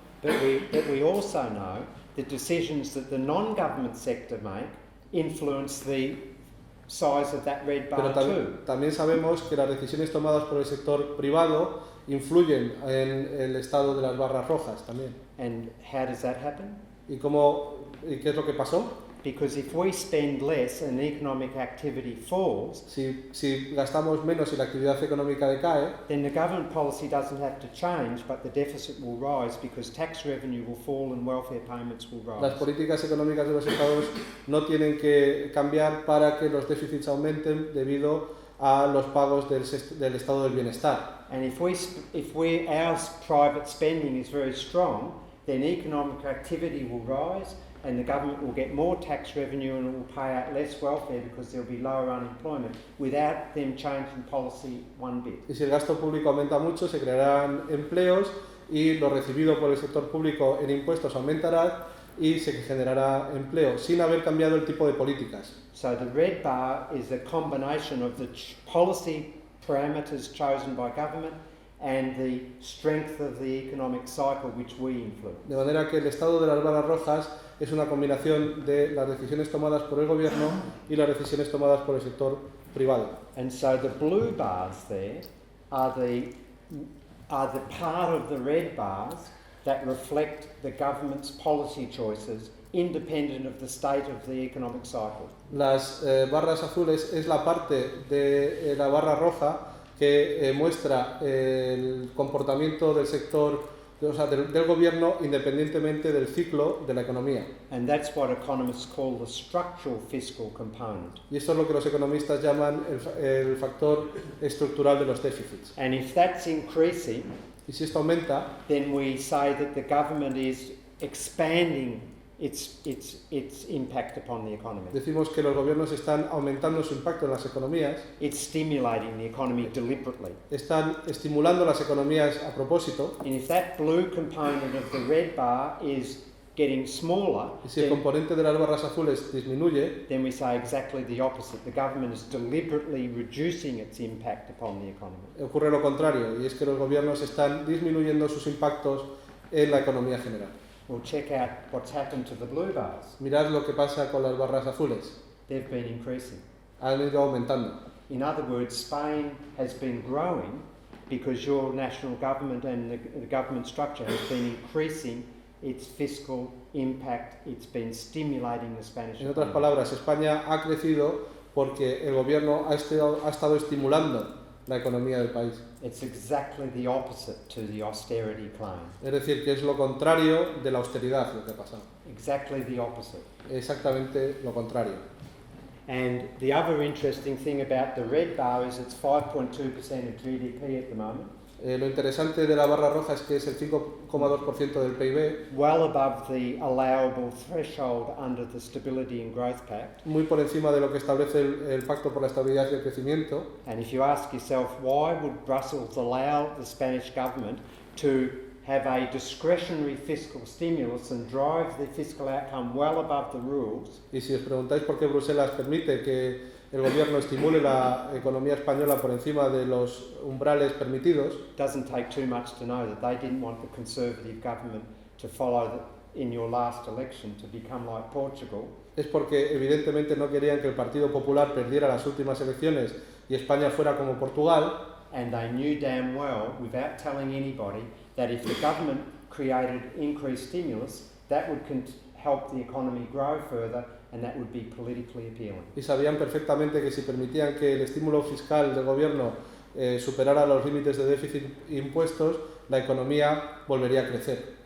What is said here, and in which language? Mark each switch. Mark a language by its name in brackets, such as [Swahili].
[English] But we also know that decisions that the non-government sector make influence the size of that red [Spanish] Pero [English] bar too. [Spanish] también sabemos que las decisiones tomadas por el sector privado influyen en el estado de las barras rojas también. [English] And how does that happen? [Spanish] ¿Y qué es lo que pasó? [English] Because if we spend less and economic activity falls, [Spanish] Si gastamos menos y la actividad económica decae, [English] then the government policy doesn't have to change, but the deficit will rise because tax revenue will fall and welfare payments will [Spanish] las [English] rise. [Spanish] políticas económicas de los estados no tienen que cambiar para que los déficits aumenten debido a los pagos del estado del bienestar. [English] And if our private spending is very strong, then economic activity will rise and the government will get more tax revenue and it will pay out less welfare because there will be lower unemployment without them changing policy one bit. [Spanish] Y si el gasto público aumenta mucho, se crearán empleos y lo recibido por el sector público en impuestos aumentará y se generará empleo, sin haber cambiado el tipo de políticas. [English] So the red bar is a combination of the policy parameters chosen by government and the strength of the economic cycle which we influence. [Spanish] De manera que el estado de las barras rojas es una combinación de las decisiones tomadas por el gobierno y las decisiones tomadas por el sector privado. [English] And so the blue bars there are the part of the red bars that reflect the government's policy choices independent of the state of the economic cycle. [Spanish] Las barras azules es la parte de la barra roja que muestra el comportamiento del sector o sea, del gobierno independientemente del ciclo de la economía. [English] And that's what economists call the structural fiscal component. [Spanish] Y esto es lo que los economistas llaman el factor estructural de los déficits. [English] And if that's increasing, [Spanish] Y si esto aumenta, [English] then we say that the government is expanding its impact upon the economy. [Spanish] decimos que los gobiernos están aumentando su impacto en las economías, [English] It's stimulating the economy deliberately. [Spanish] están estimulando las economías a propósito, [English] And if that blue component of the red bar is getting smaller, [Spanish] y si el componente de las barras azules disminuye, [English] then we say exactly the opposite. The government is deliberately reducing its impact upon the economy. [Spanish] ocurre lo contrario, y es que los gobiernos están disminuyendo sus impactos en la economía general. [English] Well, check out what's happened to the blue bars. [Spanish] Mirad lo que pasa con las barras azules, [English] They've been increasing. [Spanish] han ido aumentando. [English] In other words, Spain has been growing because your national government and the government structure has been increasing its fiscal impact. It's been stimulating the Spanish [Spanish] En otras [English] economy. [Spanish] palabras, España ha crecido porque el gobierno ha estado estimulando la economía del país. [English] It's exactly the opposite to the austerity claim. [Spanish] Es decir, que es lo contrario de la austeridad lo que ha pasado. [English] Exactly the opposite. [Spanish] Exactamente lo contrario. [English] And the other interesting thing about the red bar is it's 5.2% of GDP at the moment, [Spanish] Lo interesante de la barra roja es que es el 5,2% del PIB, [English] well above the allowable threshold under the Stability and Growth Pact. [Spanish] muy por encima de lo que establece el Pacto por la Estabilidad y el Crecimiento. [English] And if you ask yourself, why would Brussels allow the Spanish government to have a discretionary fiscal stimulus and drive the fiscal outcome well above the rules, [Spanish] Y si os preguntáis por qué Bruselas permite que el gobierno estimule la economía española por encima de los umbrales permitidos, [English] doesn't take too much to know that they didn't want the Conservative government to follow in your last election to become like Portugal. [Spanish] es porque evidentemente no querían que el Partido Popular perdiera las últimas elecciones y España fuera como Portugal, [English] And they knew damn well, without telling anybody, that if the government created increased stimulus, that would help the economy grow further and that would be politically appealing. [Spanish] y sabían perfectamente que si permitían que el estímulo fiscal del gobierno superara los límites de déficit e impuestos, la economía volvería a crecer.